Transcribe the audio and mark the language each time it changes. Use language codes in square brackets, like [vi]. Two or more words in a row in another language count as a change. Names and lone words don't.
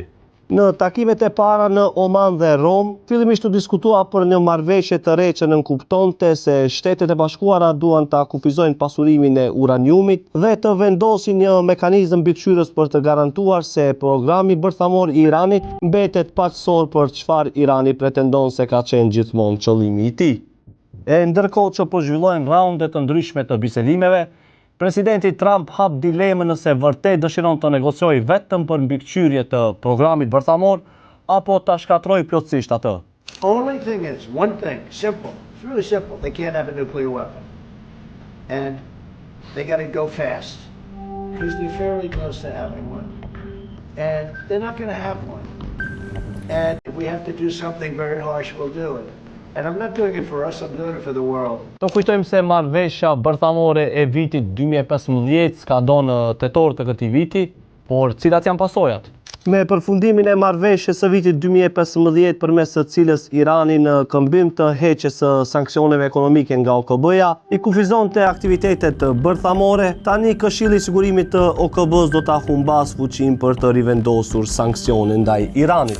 [sq] Në takimet e para në Oman dhe Rom, fillimisht u diskutua për një marrëveshje të re që nënkuptonte se Shtetet e Bashkuara duan ta kufizojnë pasurimin e uraniumit dhe të vendosin një mekanizëm mbikëqyrës për të garantuar se programi bërthamor i Iranit mbetet paqësor për çfarë Irani pretendon se ka qenë gjithmonë qëllimi i tij. E ndërkohë që po zhvillojnë raunde të ndryshme të bisedimeve, presidenti Trump hap dilemën nëse vërtet dëshiron të negociojë vetëm për mbikëqyrje të programit bërthamor apo ta shkatërrojë plotësisht atë. [en] Only thing is, one thing, simple. It's really simple. They can't have a nuclear weapon. And they got to go fast. Because they're fairly close to having one. And they're not going to have one. And if we have to do something very harsh, we'll do it. And I'm not doing it for us, I'm doing it for the world. [sq] Të kujtojmë se marrëveshja bërthamore e vitit 2015 ka në tetor të këtij viti, por cilat janë pasojat? Me përfundimin e marrëveshjes së vitit 2015 përmes së cilës Irani në këmbim të heqjes së sanksioneve ekonomike nga OKB-ja i kufizonte aktivitetet bërthamore, tani Këshilli i Sigurimit të OKB-s do ta humbas fuqinë për të rivendosur sanksione ndaj Iranit.